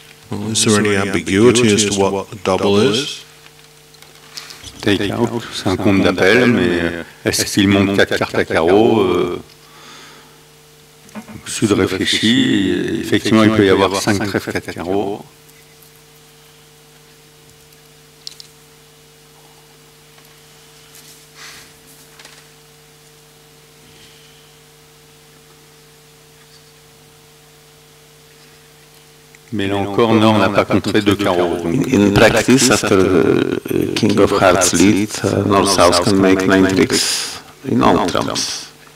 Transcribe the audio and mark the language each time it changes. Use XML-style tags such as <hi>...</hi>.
<en>Well, is there any ambiguity as to what a double is?</en> <fr>Take-out, c'est un compte d'appel, mais est-ce qu'il monte 4 cartes à carreau Sud réfléchit, effectivement il peut y avoir 5 trèfles 4 carreaux. Mais là encore, Nord n'a pas contré 2 carreaux. Donc</fr> <en>In practice, after King of Hearts lead, North-South can make 9 tricks in all trumps.</en>